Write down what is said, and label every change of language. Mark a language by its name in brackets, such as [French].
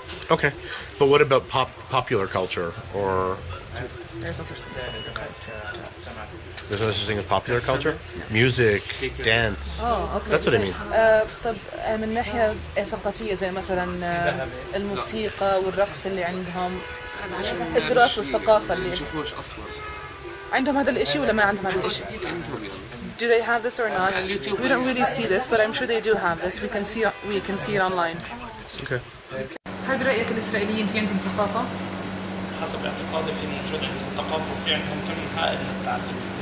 [English] Okay, but what about popular culture or? There's no such thing as culture. There's no such thing as popular culture? Music, dance. Oh, okay. That's what I mean. [Arabic] طب من ناحية ثقافية زي مثلا الموسيقى والرقص اللي عندهم، التراث والثقافة اللي نشوفوش أصلا. عندهم هذا الإشي ولا ما عندهم هذا الإشي؟ [English] Do they have this or not? We don't really see this, but I'm sure they do have this. We can see it online. Okay. [Arabic] هل برأيك الإسرائيليين في عندهم ثقافة؟ حسب اعتقادي في موجود عندهم ثقافة وفي عندهم كم هائل من التعليم.